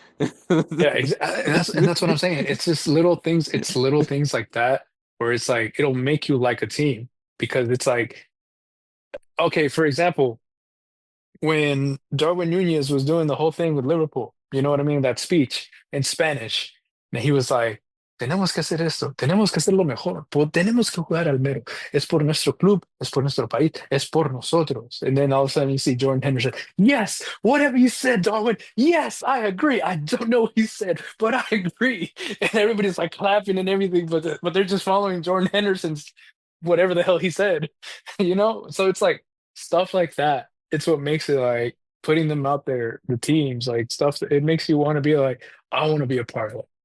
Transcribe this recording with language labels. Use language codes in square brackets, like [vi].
[en] Yeah, and that's what I'm saying. It's just little things. It's little things like that where it's like it'll make you like a team because it's like okay, for example, when Darwin Nunez was doing the whole thing with Liverpool, you know what I mean? That speech in Spanish, and he was like. [es] tenemos que hacer esto, tenemos que hacerlo mejor, tenemos que jugar al mero. Es por nuestro club, es por nuestro país, es por nosotros. [en] And then all of a sudden you see Jordan Henderson, yes, whatever you said, Darwin, yes, I agree. I don't know what he said, but I agree. And everybody's like clapping and everything, but they're just following Jordan Henderson's whatever the hell he said, you know? So it's like stuff like that. It's what makes it like putting them out there, the teams, like stuff, it makes you want to be like, I want to be a part of it.